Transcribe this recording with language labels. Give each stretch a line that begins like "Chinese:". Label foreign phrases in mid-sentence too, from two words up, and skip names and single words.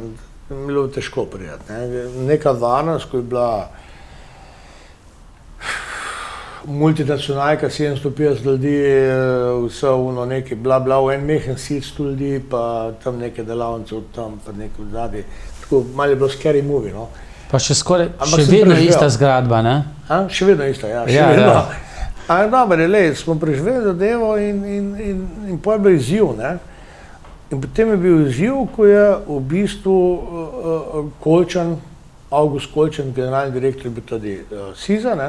Slovenian: Mi je bilo težko prijeti, ne. Neka varnost, ko je bila multinacionalka, 750 ljudi, vse ono nekaj bla bla, v en mehen SIC 100 ljudi, pa tam neke delavnice od tam, pa nekaj od zadaj. Tako malo je bilo
English: scary movie,
Slovenian: no. Pa še skoraj, še vedno ista zgradba, ne? Še vedno ista, ja, še vedno. Ampak dobro, smo preživeli zadevo in potem je bil izziv, ne. In potem je bil izziv, ko je v bistvu Kolčan, August Kolčan, generalni direktor je bil tudi SIZ-a, ne.